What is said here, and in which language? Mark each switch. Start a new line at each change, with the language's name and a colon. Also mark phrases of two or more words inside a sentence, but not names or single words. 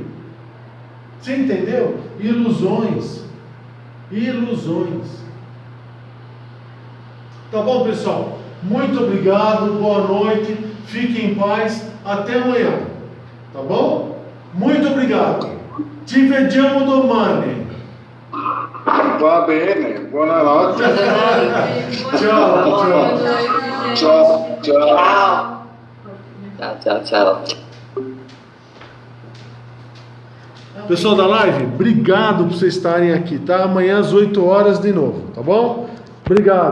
Portuguese: Você entendeu? Ilusões. Tá bom, pessoal? Muito obrigado, boa noite, fiquem em paz, até amanhã. Tá bom? Muito obrigado.
Italian: Ci vediamo domani. Va bene, buonanotte.
Portuguese: Tchau. Pessoal da live, obrigado por vocês estarem aqui, tá? Amanhã às 8 horas de novo, tá bom?